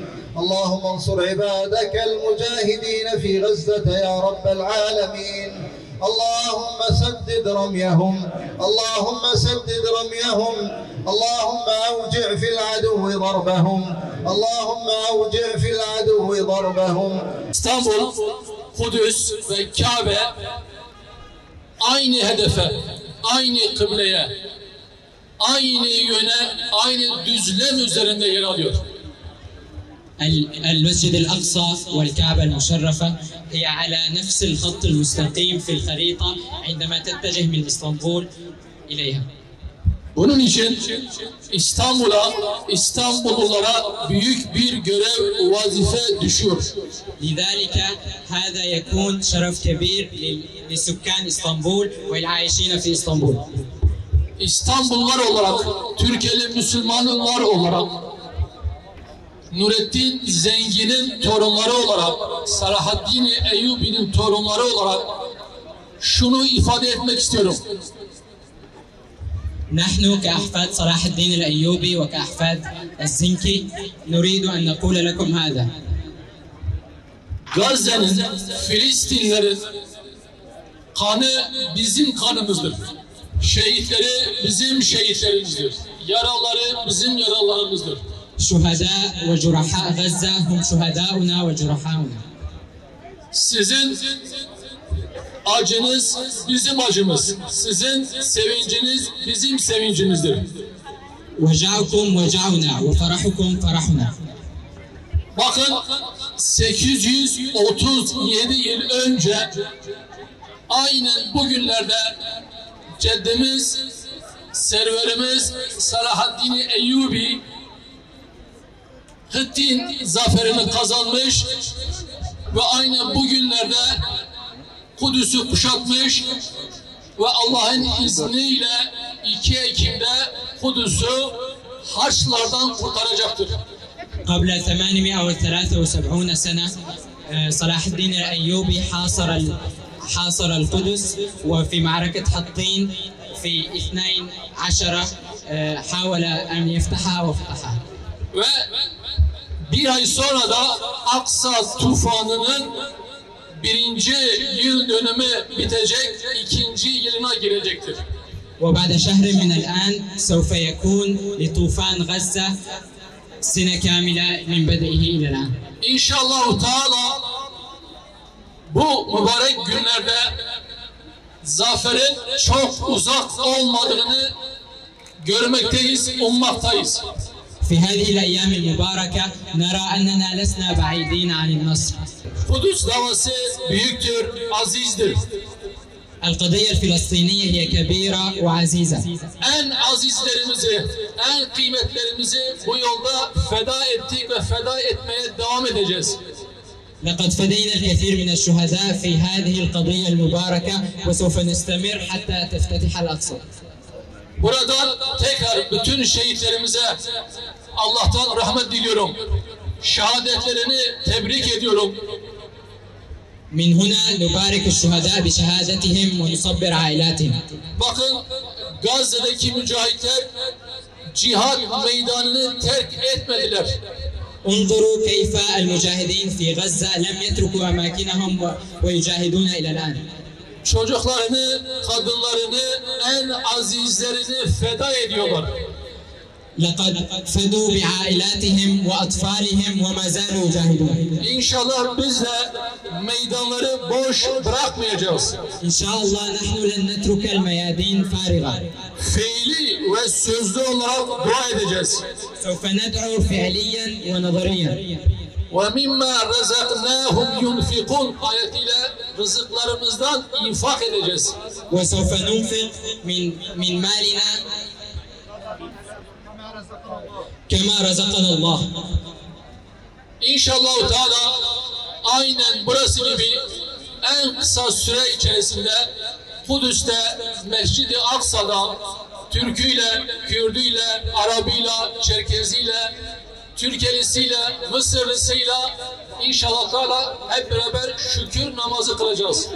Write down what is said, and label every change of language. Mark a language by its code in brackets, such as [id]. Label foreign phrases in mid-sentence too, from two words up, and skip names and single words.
[ar] اللهم انصر عبادك المجاهدين في غزة يا رب العالمين. اللهم سدد رميهم. اللهم سدد رميهم. اللهم أوجع في العدو ضربهم. اللهم أوجع في العدو ضربهم. [tr] İstanbul, Kudüs ve Kabe aynı hedefe, aynı kıbleye, aynı yöne, aynı düzlem üzerinde yer alıyor. [ar] المسجد الأقصى والكعبة المشرفة هي على نفس الخط المستقيم في الخريطة عندما تتجه من إسطنبول إليها. [tr] Bunun için İstanbullulara büyük bir görev, vazife düşüyor. [ar] لذلك هذا يكون شرف كبير لسكان إسطنبول والعايشين في إسطنبول. [tr] İstanbullular olarak, Türkiye'li Müslümanlar olarak, Nurettin Zengin'in torunları olarak, Salahaddin Eyyubi'nin torunları olarak şunu ifade etmek istiyorum. [ar] نحن كأحفاد صلاح الدين الأيوبي وكأحفاد الزنكي نريد أن نقول لكم هذا. [tr] Gazze'nin, Filistinlerin kanı bizim kanımızdır. Şehitleri bizim şehitlerimizdir. Yaraları bizim yaralarımızdır. [ar] شهداء وجرحاء غزة هم شهداؤنا وجرحاؤنا. [tr] Sizin acınız bizim acımız. Sizin sevinciniz bizim sevincimizdir. [ar] وجعكم وجعنا وفرحكم فرحنا. [tr] Bakın 837 yıl önce aynen bugünlerde ceddimiz, serverimiz Salahaddin Eyyubi Hittin zaferini kazanmış ve aynen bugünlerde Kudüs'ü kuşatmış ve Allah'ın izniyle 2 Ekim'de Kudüs'ü Haçlılardan kurtaracaktır. [ar] قبل 873 سنة صلاح الدين الأيوبي حاصر القدس وفي معركة حطين في 12 حاول أن يفتحها وفتحها. [tr] Ve bir ay sonra da Aksa tufanının 1. yıl dönümü bitecek, 2. yılına girecektir. [ar] وبعد شهر من الآن سوف يكون لطوفان غزة سنة كاملة من بدئه إلى الآن. [tr] İnşallah Teala bu mübarek günlerde zaferin çok uzak olmadığını görmekteyiz, ummaktayız. [ar] في هذه الأيام المباركة نرى أننا لسنا بعيدين عن النصر. [tr] Kudüs davası büyüktür, azizdir. [ar] القضية الفلسطينية هي كبيرة وعزيزة. [tr] En azizlerimizi, en kıymetlerimizi bu yolda feda ettik ve feda etmeye devam edeceğiz. [ar] لقد فدينا الكثير من الشهداء في هذه القضية المباركة وسوف نستمر حتى تفتتح الأقصى. [tr] Buradan tekrar bütün şehitlerimize Allah'tan rahmet diliyorum. Şehadetlerini tebrik ediyorum. [ar] من هنا نبارك الشهداء بشهادتهم ونصبر عائلاتهم. [tr] Bakın Gazze'deki mücahitler cihat meydanını terk etmediler. [ar] انظروا كيف المجاهدين في غزة لم يتركوا أماكنهم ويجاهدون إلى الآن. [tr] Çocuklarını, kadınlarını, en azizlerini feda ediyorlar. [ar] لقد فدوا بعائلاتهم وأطفالهم وما زالوا يجاهدون. [tr] İnşallah biz de meydanları boş bırakmayacağız. [ar] إن شاء الله نحن لن نترك الميادين فارغة. [tr] Fiili ve sözlü olarak dua edeceğiz. [ar] سوف ندعو فعليا ونظريا. وَمِمَّا رَزَقْنَاهُمْ يُنْفِقُونَ [tr] ayetiyle rızıklarımızdan infak edeceğiz. [ar] وسوف ننفق من مالنا كما رزقنا الله. [tr] İnşallah Teala aynen burası gibi en kısa süre içerisinde Kudüs'te, Mescid-i Aksa'da Türküyle, Kürdüyle, Arabıyla, Çerkeziyle, Türkelisiyle, Mısırlısıyla İnşallah Teala hep beraber şükür namazı kılacağız.